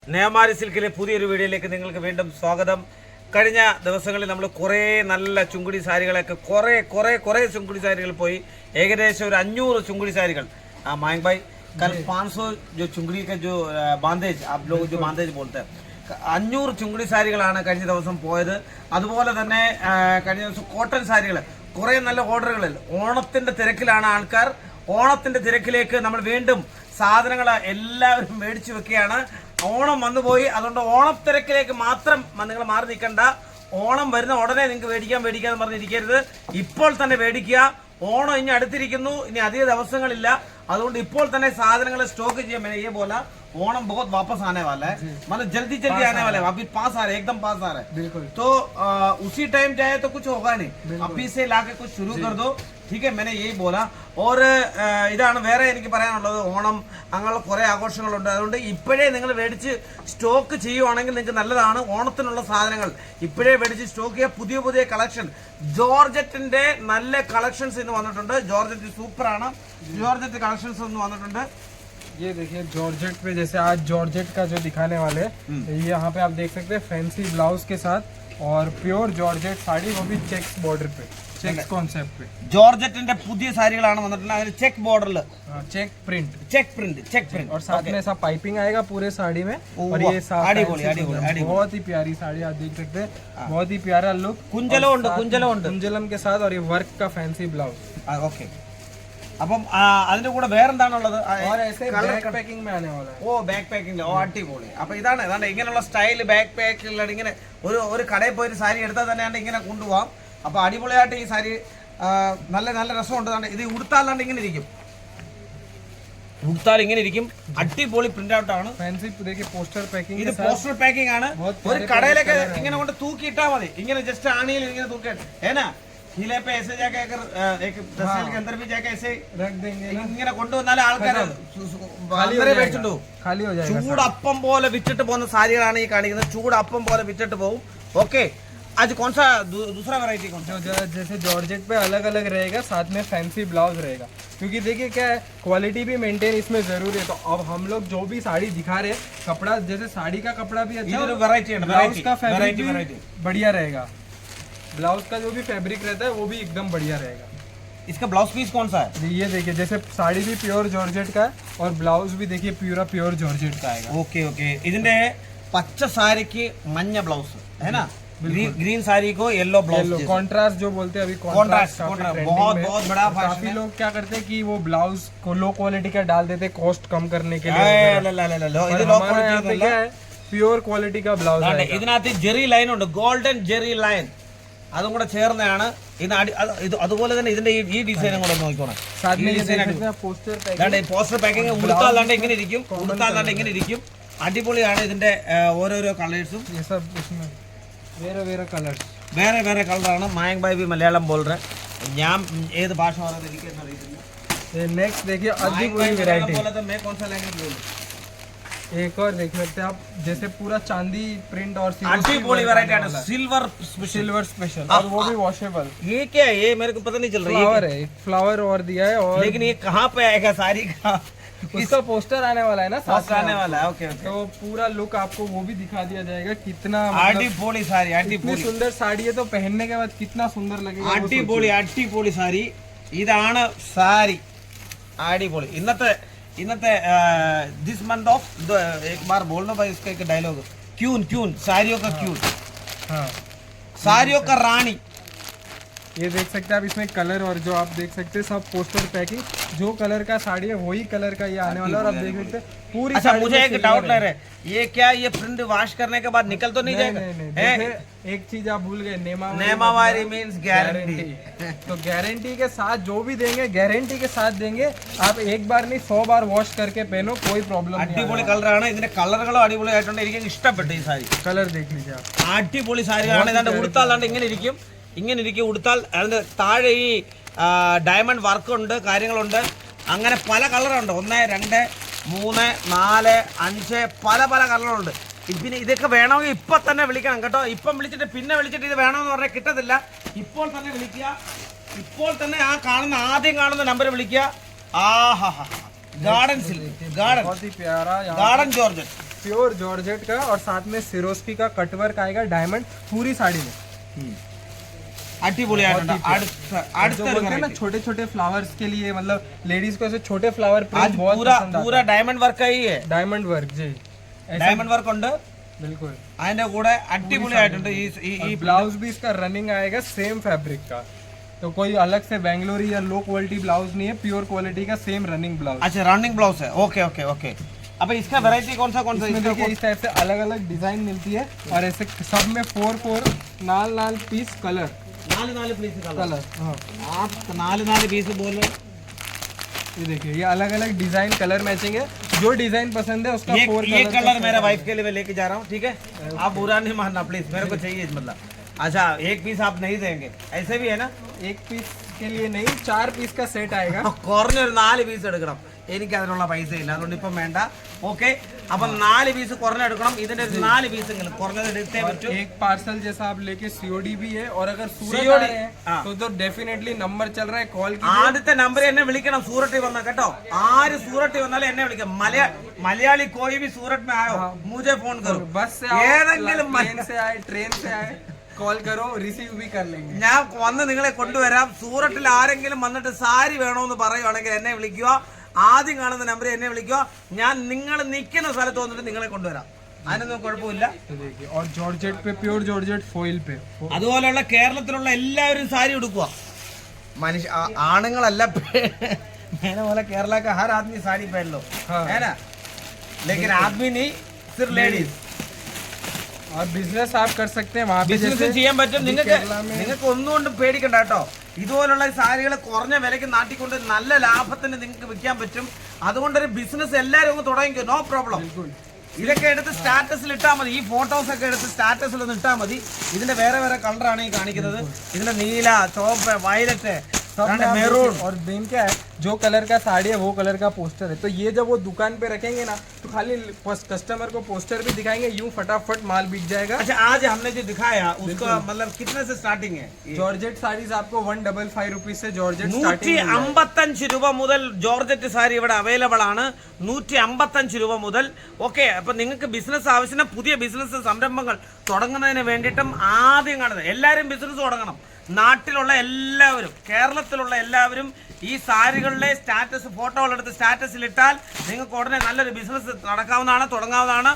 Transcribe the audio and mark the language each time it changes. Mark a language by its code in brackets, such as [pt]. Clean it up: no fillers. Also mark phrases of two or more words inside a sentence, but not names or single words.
[ml] നേമാരി സിൽക്കിലെ പുതിയൊരു വീഡിയോയിലേക്ക് നിങ്ങൾക്ക് വീണ്ടും സ്വാഗതം. കഴിഞ്ഞ ദിവസങ്ങളിൽ നമ്മൾ കുറേ നല്ല ചുങ്കുടി സാരികളൊക്കെ കുറേ ചുങ്കുടി സാരികൾ പോയി. ഏകദേശം ഒരു 500 ചുങ്കുടി സാരികൾ. [hi] मायंक भाई कल 500 जो चुंगड़ी का जो बांधेज आप लोग जो बांधेज बोलते हैं [ml] 500 ചുങ്കുടി സാരികളാണ് കഴിഞ്ഞ ദിവസം പോയത്. അതുപോലെ തന്നെ കഴിഞ്ഞ ദിവസം കോട്ടൺ സാരികൾ കുറേ നല്ല ഓർഡറുകളിൽ ഓണത്തിന്റെ തിരക്കിലാണ് ആൾക്കാർ. ഓണത്തിന്റെ തിരക്കിലേക്ക് നമ്മൾ വീണ്ടും സാധനങ്ങൾ എല്ലാവരും മേടിച്ചു വെക്കുകയാണ്. ഓണം വന്നുപോയി, അതുകൊണ്ട് ഓണത്തിരക്കിലേക്ക് മാത്രം നിങ്ങൾ മാറി നിൽക്കണ്ട. ഓണം വരുന്ന ഉടനെ നിങ്ങൾക്ക് മേടിക്കാന്ന് പറഞ്ഞിരിക്കരുത്, ഇപ്പോൾ തന്നെ മേടിക്കുക. ഓണം ഇനി അടുത്തിരിക്കുന്നു, ഇനി അധിക ദിവസങ്ങളില്ല. അതുകൊണ്ട് ഇപ്പോൾ തന്നെ സാധനങ്ങൾ സ്റ്റോക്ക് ചെയ്യാൻ [hi] ये बोला ओणम बहुत वापस आने वाला है, मतलब जल्दी आने वाला है. अभी पास आ रहा है, एकदम पास आ रहा है. बिल्कुल. तो उसी टाइम जाए तो कुछ होगा नहीं, अभी से लाके कुछ शुरू कर दो. ठीक है, मैंने यही बोला. और [ml] ഇതാണ് വേറെ എനിക്ക് പറയാനുള്ളത്. ഓണം അങ്ങനെയുള്ള കുറേ ആഘോഷങ്ങളുണ്ട്. അതുകൊണ്ട് ഇപ്പോഴേ നിങ്ങൾ മേടിച്ച് സ്റ്റോക്ക് ചെയ്യുവാണെങ്കിൽ നിങ്ങൾക്ക് നല്ലതാണ്. ഓണത്തിനുള്ള സാധനങ്ങൾ ഇപ്പോഴേ മേടിച്ച് സ്റ്റോക്ക് ചെയ്യുക. പുതിയ കളക്ഷൻ ജോർജറ്റിന്റെ നല്ല കളക്ഷൻസ് ഇന്ന് വന്നിട്ടുണ്ട്. ജോർജറ്റ് സൂപ്പറാണ്. ജോർജറ്റ് കളക്ഷൻസ് ഒന്ന് വന്നിട്ടുണ്ട്. [hi] ये देखिए जॉर्जेट पे, जैसे आज जॉर्जेट का जो दिखाने वाले ये यहाँ पे आप देख सकते हैं [en] fancy blouse [hi] के साथ और [en] pure georgette [hi] साड़ी, वो भी [en] checks border [hi] पे, [en] checks concept [hi] पे. [ml] ജോർജറ്റിന്റെ പുതിയ സാരികളാണ് വന്നിട്ടുള്ളത്. അതിൽ ചെക്ക് ബോർഡറിൽ [en] check print प्रिंट [hi] और साथ में ऐसा पाइपिंग आएगा पूरे साड़ी में. और ये बहुत ही प्यारी साड़ी आप देख सकते हैं, बहुत ही प्यारा लुक. कुंजलम के साथ और ये वर्क का [en] fancy blouse. [ml] ഓക്കെ, അപ്പം അതിന്റെ കൂടെ വേറെന്താണുള്ളത്? [hi] पैकिंग में आने वाला है. [ml] ഓ [en] back packing. [ml] ഓ അടിപൊളി. അപ്പൊ ഇതാണ് ഇങ്ങനെയുള്ള സ്റ്റൈല് ബാക്ക് പാക്കിലാണ്. ഇങ്ങനെ ഒരു കടയിൽ പോയി ഒരു സാരി എടുത്താൽ തന്നെയാണ് ഇങ്ങനെ കൊണ്ടുപോകാം. അപ്പൊ അടിപൊളിയായിട്ട് ഈ സാരി നല്ല രസമുണ്ട്. ഇത് ഉടുത്താലാണ്ട് ഇങ്ങനെ ഇരിക്കും. ഉടുത്താൽ ഇങ്ങനെ ഇരിക്കും. അടിപൊളി [en] print out [ml] ആണ്. [en] fancy poster packing. [ml] ഇത് [en] poster packing [ml] ആണ്. ഒരു കടയിലൊക്കെ ഇങ്ങനെ കൊണ്ട് തൂക്കിയിട്ടാ മതി. ഇങ്ങനെ ജസ്റ്റ് ആണിയിൽ ഇങ്ങനെ തൂക്കിയിട്ട് ഏനാ [hi] हिले पे ऐसे जाके अगर एक तस्वीर के अंदर भी जाके ऐसे रख देंगे, [ml] ഇങ്ങനെ കൊണ്ടുവന്നാലേ ആൾക്കാർ [hi] खाली हो जाएगा. [ml] ചൂടപ്പം പോലെ വിറ്റിട്ട് പോകുന്ന സാരികളാണ് ഈ കാണിക്കുന്നത്. ചൂടപ്പം പോലെ വിറ്റിട്ട് പോകും. ഓക്കെ, [hi] आज कौन सा दूसरा वैरायटी कौन सा? जैसे जॉर्जेट पे अलग अलग रहेगा, साथ में फैंसी ब्लाउज रहेगा. क्योंकि देखिए क्या है, क्वालिटी भी मेंटेन इसमें जरूरी है. तो अब हम लोग जो भी साड़ी दिखा रहे हैं, कपड़ा जैसे साड़ी का कपड़ा भी अच्छा, वैरायटी ब्लाउज का फैब्रिक बढ़िया रहेगा. ब्लाउज का जो भी फैब्रिक रहता है वो भी एकदम बढ़िया रहेगा. इसका [en] blouse piece [hi] कौन सा है? ये देखिए, जैसे साड़ी भी [en] pure georgette [hi] का है और ब्लाउज भी देखिए पूरा [en] pure georgette [hi] का आएगा. ओके [ml] ഇതിന്റെ പച്ച സാരിക്ക് മഞ്ഞ ബ്ലൗസ് [hi] है ना, ग्रीन साड़ी को [en] yellow blouse. [hi] कॉन्ट्रास्ट जो बोलते हैं अभी, कॉन्ट्रास्ट बहुत बड़ा फैशन. काफी लोग क्या करते हैं कि वो ब्लाउज को [en] low quality [hi] का डाल देते हैं कॉस्ट कम करने के लिए. [en] pure quality [hi] का ब्लाउज है. [ml] ഇതിനകത്ത് ജെറി ലൈൻ ഉണ്ട്, ഗോൾഡൻ ജെറി ലൈൻ. അതും കൂടെ ചേർന്നതാണ് ഇത്. അതുപോലെ തന്നെ ഇതിന്റെ ഈ ഡിസൈനും കൂടെ നോക്കിക്കോണം. [en] poster packing. [ml] ഉടുത്താലാണ്ട് ഇങ്ങനെ ഇരിക്കും. അടിപൊളിയാണ് ഇതിന്റെ ഓരോരോ കളേഴ്സും. വേറെ കളറാണ്. [hi] मयंक भाई मलयालम बोल रहे. [ml] ഞാൻ ഏത് ഭാഷ പറയുന്നത് എനിക്കൊന്നും അറിയത്തില്ല. [hi] नेक्स्ट देखिए अद्भुत वैरायटी. मैं कौन सा लैंग्वेज बोलूं? एक और देख सकते हैं आप, जैसे पूरा चांदी प्रिंट और सिल्वर स्पेशल और वो भी वॉशेबल. ये क्या है? ये मेरे को पता नहीं चल रहा. फ्लावर है, फ्लावर और दिया है. और लेकिन ये कहाँ पे आएगा साड़ी का? इसका पोस्टर आने वाला है ना, पोस्टर आने वाला है. ओके, तो पूरा लुक आपको वो भी दिखा दिया जाएगा. कितना अड्डीपोली साड़ी, इतनी सुंदर साड़ी है तो पहनने के बाद कितना सुंदर लगेगा. अड्डीपोली साड़ी. [ml] ഇതാണ് സാരി. അടിപൊളി. [hi] इन्नते [en] this month of [hi] एक बार बोलना भाई इसका एक डायलॉग. क्यून साड़ियों का क्यून. हाँ, साड़ियों का रानी. ये देख सकते हैं आप, इसमें कलर और जो आप देख सकते हैं सब [en] poster packing. [hi] जो कलर का साड़ी है वही कलर का ये आने वाला है. और आप देख सकते हैं पूरी. अच्छा, मुझे एक डाउट लग रहा है, ये क्या ये प्रिंट वॉश करने के बाद निकल तो नहीं जाएगा? एक चीज आप भूल गए, नेमावारी [en] means guarantee. [hi] तो गारंटी के साथ जो भी देंगे, गारंटी के साथ देंगे. आप एक बार नहीं 100 बार वॉश करके पहनो, कोई प्रॉब्लम नहीं. [ml] അടിപൊളി കളറാണ്. ഇതിന്റെ കളറുകളും അടിപൊളിയായിട്ടുണ്ട്. എനിക്ക് ഇഷ്ടപ്പെട്ടു ഈ സാരി. [hi] कलर देख लीजिए आप, [ml] അടിപൊളി സാരിയാണ്. ഇതിന്റെ ഉടുത്താലാണ്ട് ഇങ്ങനെ ഇരിക്കും. ഉടുത്താൽ അതിന്റെ താഴെ ഈ [en] diamond work [ml] ഉണ്ട്, കാര്യങ്ങളുണ്ട്. അങ്ങനെ പല കളറുണ്ട്. 1, 2, 3, 4, 5 പല കളറുണ്ട്. പിന്നെ ഇതൊക്കെ വേണമെങ്കിൽ ഇപ്പൊ തന്നെ വിളിക്കണം കേട്ടോ. ഇപ്പം വിളിച്ചിട്ട് പിന്നെ വിളിച്ചിട്ട് ഇത് വേണമെന്ന് പറഞ്ഞാൽ കിട്ടത്തില്ല. ഇപ്പോൾ തന്നെ വിളിക്കുക. ഇപ്പോൾ തന്നെ ആദ്യം കാണുന്ന നമ്പർ വിളിക്കുക. ആഹാ, [en] garden silk, [hi] गार्डन, बहुत ही प्यारा [en] garden georgette. pure georgette [hi] का और साथ में सिरोस्की का कटवर्क आएगा डायमंड पूरी साड़ी में। [ml] അടിപൊളിയായിട്ടുണ്ട് [hi] जो [ml] അടുത്ത [hi] बोलते हैं ना छोटे छोटे फ्लावर्स के लिए, मतलब लेडीज को ऐसे छोटे फ्लावर आज प्रिंट बहुत पूरा पसंद आता पूरा [en] diamond work [hi] ही है है। [en] diamond work [hi] जी, [en] diamond work [ml] ഉണ്ട് [hi] बिल्कुल। [ml] അതിന്റെ കൂടെ അടിപൊളിയായിട്ടുണ്ട് ഈ [hi] ब्लाउज भी इसका रनिंग आएगा [en] same fabric [hi] का, तो कोई अलग से बेंगलोरी या [en] low quality blouse [hi] नहीं है, [en] pure quality [hi] का [en] same running blouse. [hi] अच्छा [en] running blouse [hi] है, [en] OK OK OK. [hi] अब इसका वैरायटी कौन सा इसमें देखिए इस टाइप से अलग अलग डिजाइन मिलती है और ऐसे सब में 4 नाल पीस कलर [ml] नाല് പീസ് [hi] कलर। हाँ आप [ml] നാല് പീസ് [hi] बोलो। ये देखिए ये अलग अलग डिजाइन कलर मैचिंग है, जो डिजाइन पसंद है उसका 4 ये कलर मेरा वाइफ के लिए मैं लेके जा रहा हूँ, ठीक है? आप बुरा नहीं मानना प्लीज, मेरे को चाहिए मतलब। अच्छा एक पीस आप नहीं देंगे, ऐसे भी है ना? एक पीस के लिए नहीं 4 पीस का सेट आएगा। [ml] കുറഞ്ഞൊരു 4 പീസ് എടുക്കണം, എനിക്ക് അതിനുള്ള പൈസ ഇല്ല, അതുകൊണ്ട് ഇപ്പം വേണ്ട, ഓക്കെ? അപ്പം 4 പീസ് കുറഞ്ഞെടുക്കണം, ഇതിന്റെ ഒരു 4 പീസെങ്കിലും കുറഞ്ഞത് എടുത്തേ പറ്റൂ। [hi] एक पार्सल जैसा आप लेके सीओडी भी है, और अगर सूरत आ COD रहे हैं तो डेफिनेटली नंबर चल रहा है, कॉल [ml] ആദ്യത്തെ നമ്പർ എന്നെ വിളിക്കണം, സൂറത്തിൽ വന്ന കേട്ടോ, ആര് സൂറത്തിൽ വന്നാലും എന്നെ വിളിക്കാം। [hi] മലയാളി कोई भी सूरत में आयो मुझे फोन करो, बस से [ml] ഏതെങ്കിലും [hi] प्लेन से आए ट्रेन से आए कॉल करो, रिसीव भी कर लेंगे। [ml] ഞാൻ വന്ന് നിങ്ങളെ കൊണ്ടുവരാം। സൂറത്തിൽ ആരെങ്കിലും വന്നിട്ട് സാരി വേണമെന്ന് പറയുവാണെങ്കിൽ എന്നെ വിളിക്കുക, ആദ്യം കാണുന്ന നമ്പറിൽ എന്നെ വിളിക്കുക, ഞാൻ നിങ്ങൾ നിൽക്കുന്ന സ്ഥലത്ത് വന്നിട്ട് നിങ്ങളെ കൊണ്ടുവരാം, അതിനൊന്നും കുഴപ്പമില്ല। [hi] और जॉर्जेट पे [en] pure georgette foil [hi] पे [ml] അതുപോലെയുള്ള കേരളത്തിലുള്ള എല്ലാവരും സാരി ഉടുക്കുക, മനുഷ്യ ആണുങ്ങളല്ല, [hi] मैंने बोला केरला का हर आदमी साड़ी पहन लो, है ना? लेकिन आदमी नहीं, सिर्फ लेडीज। और बिजनेस आप कर सकते हैं वहाँ पे, [ml] ബിസിനസ് ചെയ്യാൻ പറ്റും നിങ്ങൾക്ക് ഒന്നുകൊണ്ടും പേടിക്കണ്ട കേട്ടോ। ഇതുപോലുള്ള സാരികൾ കുറഞ്ഞ വിലയ്ക്ക് നാട്ടിക്കൊണ്ട് നല്ല ലാഭത്തിന് നിങ്ങൾക്ക് വിൽക്കാൻ പറ്റും, അതുകൊണ്ടൊരു ബിസിനസ് എല്ലാവരും ഒന്ന് തുടങ്ങിക്കോ, [en] no problem. [ml] ഇതൊക്കെ എടുത്ത് സ്റ്റാറ്റസിൽ ഇട്ടാൽ മതി, ഈ ഫോട്ടോസ് ഒക്കെ എടുത്ത് സ്റ്റാറ്റസിൽ ഒന്ന് ഇട്ടാൽ മതി। ഇതിന്റെ വേറെ വേറെ കളറാണ് ഈ കാണിക്കുന്നത്, ഇതിന്റെ നീല, ചോപ്പ്, വയലറ്റ്, മെറൂൺ। [hi] और मेन क्या है, जो कलर का साड़ी है वो कलर का पोस्टर है, तो ये जब वो दुकान पे रखेंगे ना तो खाली कस्टमर को पोस्टर भी दिखाएंगे, यूं फटाफट माल बिक जाएगा। अच्छा आज हमने जो दिखाया उसका मतलब कितने से स्टार्टिंग है? [en] georgette sarees [hi] आपको 155 रुपीज से [en] georgette starting [ml] 155 രൂപ മുതൽ ജോർജറ്റ് സാരി ഇവിടെ അവൈലബിൾ ആണ്, 155 രൂപ മുതൽ। ഓക്കെ, അപ്പൊ നിങ്ങൾക്ക് ബിസിനസ് ആവശ്യത്തിന് പുതിയ ബിസിനസ് സംരംഭങ്ങൾ തുടങ്ങുന്നതിന് വേണ്ടിയിട്ടും ആദ്യം കാണുന്നത് എല്ലാവരും ബിസിനസ് തുടങ്ങണം, നാട്ടിലുള്ള എല്ലാവരും, കേരളത്തിലുള്ള എല്ലാവരും ഈ സാരികളുടെ സ്റ്റാറ്റസ് ഫോട്ടോകളെടുത്ത് സ്റ്റാറ്റസിൽ ഇട്ടാൽ നിങ്ങൾക്ക് ഉടനെ നല്ലൊരു ബിസിനസ് നടക്കാവുന്നതാണ്, തുടങ്ങാവുന്നതാണ്।